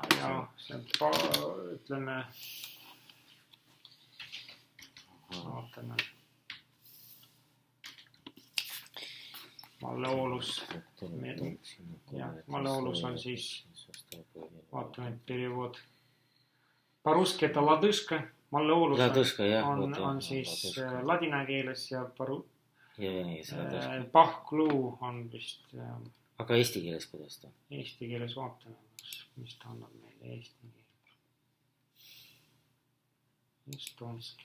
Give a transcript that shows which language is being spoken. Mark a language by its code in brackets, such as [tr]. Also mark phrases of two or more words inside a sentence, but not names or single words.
[et] Jaa, see on, ütleme, vaatame. Malleoolus. Malleoolus on siis, vaatame, periood. [ru] По-русски это лодыжка. [et] Malleoolus on siis ladina keeles ja pahkluu on vist. Aga eesti keeles kuidas ta? Eesti keeles vaatame, mis ta annab meile eesti keeles. Estonski.